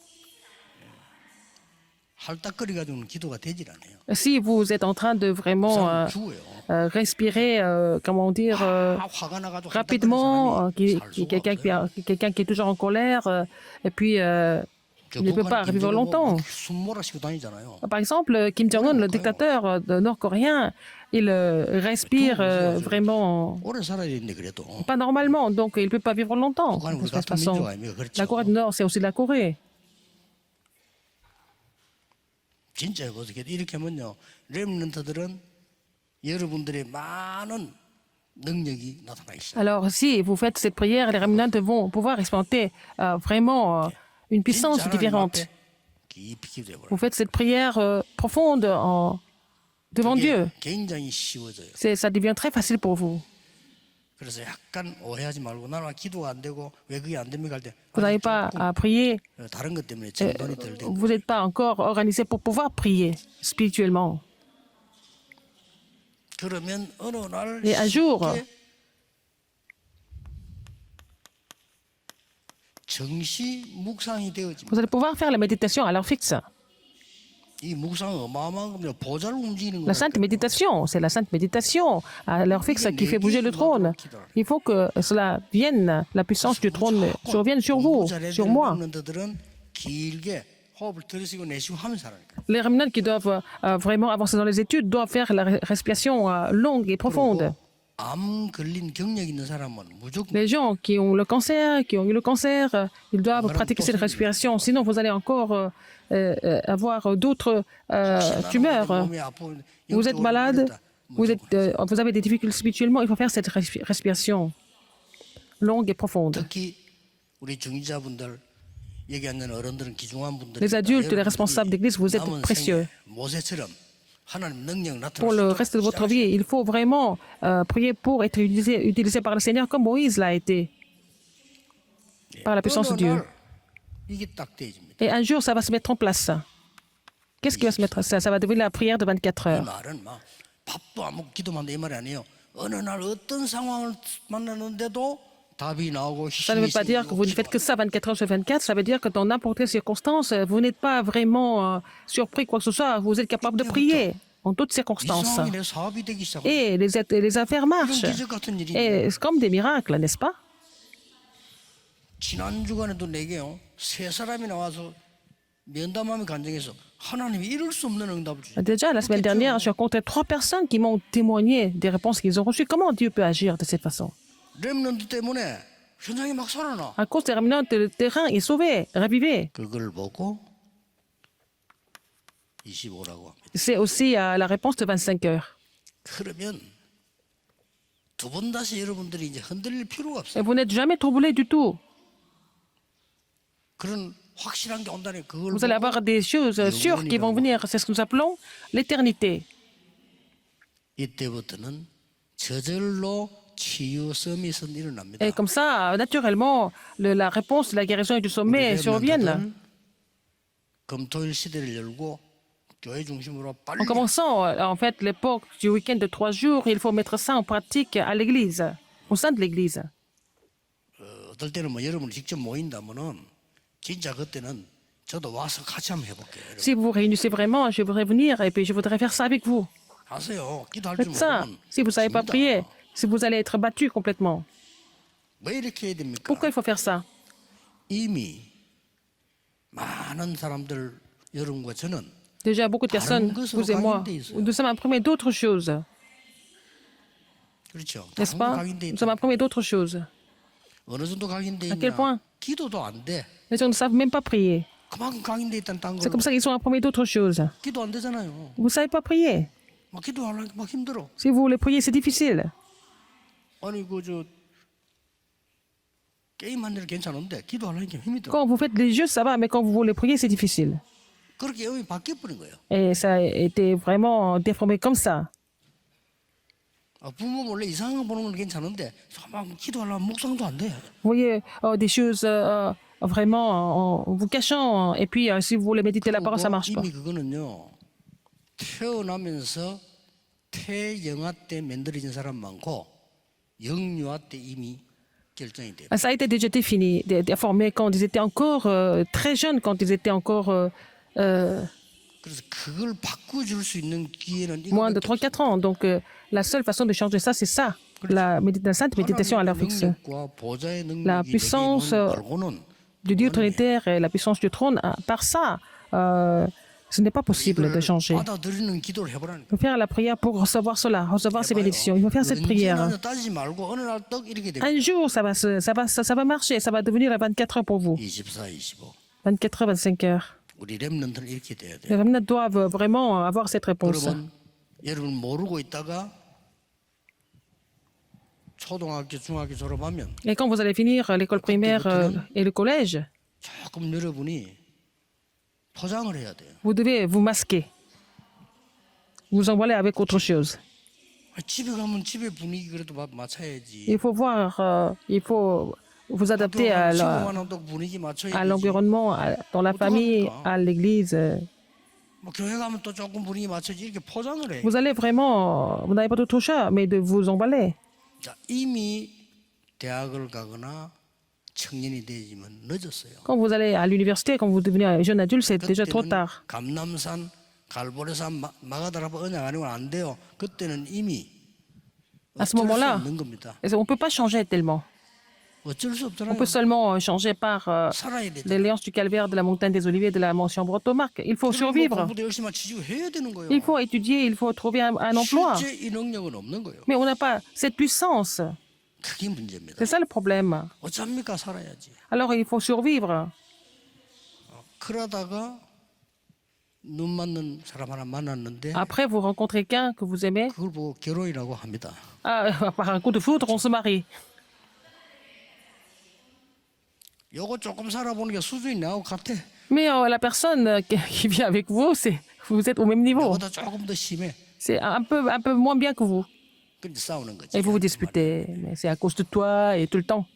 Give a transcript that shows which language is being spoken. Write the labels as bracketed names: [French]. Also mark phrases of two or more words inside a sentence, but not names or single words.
[Korean] 할딱거리 가지고는 기도가 되질 않아요. [French] Si vous êtes en train de vraiment [Korean] 사람 죽어요. [French] respirer, comment dire, [Korean] 화가 나가지고 [French] rapidement, quelqu'un quelqu'un qui est toujours en colère, et puis il ne peut pas revivre longtemps. [Korean] 숨 몰아쉬고 다니잖아요. [French] Par exemple, Kim Jong-un, le dictateur nord-coréen, il respire vraiment [Korean] 오래 살아야 되는데 그래도 [French] pas normalement, donc il ne peut pas vivre longtemps. [Korean] 북한은 [French] De [Korean] 우리 [French] toute [Korean] 같은 [French] façon, [Korean] 민족 아닙니까? 그렇죠. [French] la Corée du Nord, c'est aussi la Corée. [Korean] 진짜 해보세요. 이렇게 하면요, 렘넌트들은 여러분들의 많은 능력이 나타나 있어요. [French] Alors, si vous faites cette prière, les remnants vont pouvoir expérimenter vraiment une puissance [Korean] 진짜 하나님 [French] différente. [Korean] 앞에 깊이 기도해보라. [French] Vous faites cette prière profonde devant Dieu. [Korean] 굉장히 쉬워져요. [French] Ça devient très facile pour vous. [Korean] 그래서 약간 오해하지 말고 나는 기도가 안 되고 왜 그게 안 됩니까 할 때 [French] Vous n'avez pas à prier. [Korean] 다른 것 때문에 정돈이 덜 되고 [French] Vous n'êtes pas encore organisé pour pouvoir prier spirituellement. [Korean] 그러면 어느 날 [French] Et un jour, [Korean] 쉽게 정시 묵상이 되어집니다. [French] vous allez pouvoir faire la méditation à l'heure fixe. [Korean] 이 묵상은 어마어마한 겁니다. 보좌를 움직이는 [French] La sainte [Korean] 거예요. [French] méditation, c'est la sainte méditation à l'heure fixe qui fait bouger le trône. Il faut que cela vienne, la puissance du trône survienne sur vous, sur moi. [Korean] 렘넌트들은 길게 호흡을 들이쉬고 내쉬고 하면서 하라니까. [French] Les remnants qui doivent vraiment avancer dans les études doivent faire la respiration longue et profonde. [Korean] 암 걸린 경력 있는 사람은 무조건 [French] Les gens qui ont le cancer, qui ont eu le cancer, ils doivent pratiquer cette respiration. Sinon, vous allez encore avoir d'autres tumeurs. [Korean] 몸이 아프고 [French] Vous êtes [Korean] 영적으로 [French] malade, [Korean] 그랬다. [French] vous avez des difficultés spirituellement, il faut faire cette respiration longue et profonde. [Korean] 특히 우리 중지자분들 여기 앉는 어른들은 귀중한 분들. [French] Les adultes, les responsables d'église, vous êtes précieux. [Korean] 모세처럼 하나님 능력 [French] Pour le [Korean] 나타나시도록 [French] reste de votre vie, il faut vraiment prier pour être utilisé par le Seigneur comme Moïse l'a été, par la puissance de Dieu. [Korean] 이게 딱 되어집니다. [French] Et un jour, ça va se mettre en place. Qu'est-ce qui va se mettre? Ça va devenir la prière de 24 [Korean] 이 [French] heures. [Korean] 말은 막 밥도 안 먹고 기도만 한다 이 말이 아니에요. 어느 날 어떤 상황을 만나는데도 답이 나오고 [French] Ça ne [Korean] 힘이 [French] veut pas dire que vous ne faites que [Korean] 생기고 [French] ça 24 heures sur 24. Ça veut dire que dans n'importe quelle circonstance, vous n'êtes pas vraiment surpris quoi que ce soit. Vous êtes capable de prier en toutes [Korean] 이 [French] circonstances. [Korean] 상황이 내 사업이 되기 시작하고 [French] Et les affaires marchent. [Korean] 이런 기적 같은 일이 [French] Et c'est comme des miracles, n'est-ce pas? [Korean] 지난 주간에도 내게요 세 사람이 나와서 면담함이 간증해서 하나님이 이럴 수 없는 응답을 주죠. [French] Déjà, la semaine dernière, j'ai rencontré 3 personnes qui m'ont témoigné des réponses qu'ils ont reçues. Comment Dieu peut agir de cette façon? [Korean] 렘넌트 때문에 현장이 막 살아나. [French] À cause des remnants, le terrain est sauvé, ravivé. [Korean] 그걸 보고 25라고 합니다. [French] C'est aussi la réponse de 25 heures. [Korean] 그러면 두 번 다시 여러분들이 이제 흔들릴 필요가 [French] Et [Korean] 없어요. [French] vous n'êtes jamais troublé du tout. [Korean] 그런 확실한 게 온다니 그걸 [French] Vous allez [Korean] 보고 [French] avoir des choses sûres qui vont venir. C'est ce que nous appelons l'éternité. [Korean] 이때부터는 저절로 치유 서밋은 일어납니다. [French] Et comme ça, naturellement, la réponse de la guérison et du sommet surviennent. [Korean] 렘넌트들은 금토일 시대를 열고 교회 중심으로 빨리 [French] En commençant, en fait, l'époque du week-end de 3 jours, il faut mettre ça en pratique à l'église, au sein de l'église. [Korean] 어떨 때는 뭐 여러분이 직접 모인다면은 진짜 그때는 저도 와서 같이 한번 해볼게요. 여러분. [French] Si vous vous réunissez vraiment, je voudrais venir et puis je voudrais faire ça avec vous. [Korean] 하세요. 기도할 줄 [French] Faites ça. [Korean] 모르면 [French] Si vous ne savez pas [Korean] 집니다. [French] prier, si vous allez être battu complètement. [Korean] 왜 이렇게 해야 됩니까? [French] Pourquoi il faut faire ça? [Korean] 이미 많은 사람들 여러분과 저는 [French] Déjà, beaucoup de personnes, vous et moi, nous sommes imprimés d'autres choses, [Korean] 그렇죠. [French] n'est-ce [Korean] 다른 거 [French] pas? [Korean] 각인돼 [French] Nous [Korean] 있다. [French] sommes imprimés d'autres choses. [Korean] 어느 정도 각인돼 [French] À quel point? [Korean] 있냐? 기도도 안 돼. [French] Les gens ne savent même pas prier. [Korean] 그만큼 각인돼 있다는 딴 [French] C'est [Korean] 걸로 [French] comme ça qu'ils sont imprimés d'autres choses. [Korean] 기도 안 되잖아요. [French] Vous ne savez pas prier. [Korean] 막 기도하려니까 막 힘들어. [French] Si vous voulez prier, c'est difficile. [Korean] 아니 그저 게임한 데는 괜찮은데 기도하려니까 힘이 들어. [French] Quand vous faites les jeux, ça va, mais quand vous voulez prier, c'est difficile. [Korean] 그렇게 영이 바뀌어 버린 거예요. [French] Et ça a été vraiment déformé comme ça. [Korean] 부모 원래 이상한 거 보는 건 괜찮은데 막 기도하려면 묵상도 안 돼. [French] Vous voyez des choses vraiment en vous cachant. Et puis, si vous voulez méditer la parole, ça ne marche pas. [Korean] 이미 그거는요. 태어나면서 태영아 때 만들어진 사람 많고 영유아 때 이미 결정이 돼요. [French] Ça a été déjà défini, déformé quand ils étaient encore très jeunes, quand ils étaient encore [Korean] 그래서 그걸 바꿔줄 수 있는 기회는 [French] moins de [Korean] 이거밖에 [French] 3-4 ans. Donc, la seule façon de changer ça, c'est ça, la sainte méditation à l'heure fixe. [Korean] 능력과 보좌의 [French] La [Korean] 능력이 [French] puissance [Korean] 되게 말고는 [French] Du Dieu trinitaire et la puissance du trône, par ça, ce n'est pas possible de changer. [Korean] 받아들이는 기도를 해보라니까. [French] Il faut faire la prière pour recevoir cela, recevoir ces bénédictions. Il faut faire cette prière. [Korean] 언제나 따지지 말고 어느 날 떡 이렇게 됩니다. [French] Un jour, ça va marcher, ça va devenir à 24 heures pour vous. [Korean] 24, 25. [French] 24 heures, 25 heures. [Korean] 우리 렘넌트는 이렇게 돼야 돼요. [French] Les remnants doivent vraiment avoir cette réponse. [Korean] 그러면 여러분 모르고 있다가 초등학교, 중학교 졸업하면 [French] Et quand vous allez finir l'école primaire et le collège, [Korean] 조금 여러분이 포장을 해야 돼요. [French] vous devez vous masquer. Vous envoyer avec autre chose. [Korean] 집에 가면 집의 분위기 그래도 맞춰야지. [French] Il faut voir, il faut vous adapter [Korean] 분위기 [French] à [Korean] 맞춰야지. [French] l'environnement, dans la famille, à l'église. [Korean] 뭐 교회 가면 또 조금 분위기 맞춰지 이렇게 포장을 해. [French] Vous allez vraiment, vous n'avez pas d'autre choix, mais de vous emballer. [Korean] 자, 이미 대학을 가거나 청년이 되지만 늦었어요. [French] Quand vous allez à l'université, quand vous devenez un jeune adulte, c'est déjà trop [Korean] 그때는 [French] tard. [Korean] 감남산, 갈보리산, 마가다라바 언약 아니면 안 돼요. 그때는 이미 [French] À ce [Korean] 어쩔 수 [French] moment-là, [Korean] 없는 겁니다. [French] on ne peut pas changer tellement. [Korean] 어쩔 수 [French] On [Korean] 없잖아요. [French] peut seulement changer par [Korean] 살아야 되죠. [French] l'alliance du calvaire, de la montagne des Oliviers, de la mention Bretomarque. Il faut survivre. [Korean] 공부도 열심히 지지고 해야 되는 거예요. [French] Il faut étudier, il faut trouver un emploi. [Korean] 실제 이 능력은 없는 거예요. [French] Mais on n'a pas cette puissance. [Korean] 그게 문제입니다. [French] C'est ça le problème. [Korean] 어쩝니까 살아야지. [French] Alors il faut survivre. [Korean] 그러다가 눈 맞는 사람 하나 만났는데 [French] Après, vous rencontrez quelqu'un que vous aimez. [Korean] 그걸 보고 결혼이라고 합니다. [French] Par un coup de foudre, on se marie. [Korean] 요거 조금 살아보는 게 수준이 나하고 같아. [French] Mais la personne qui vit avec vous, vous êtes au même niveau. [Korean] 나보다 조금 더 심해. [French] C'est un peu moins bien que vous. [Korean] 근데 싸우는 거지. [French] Et vous vous disputez. Mais c'est à cause de toi et tout le temps.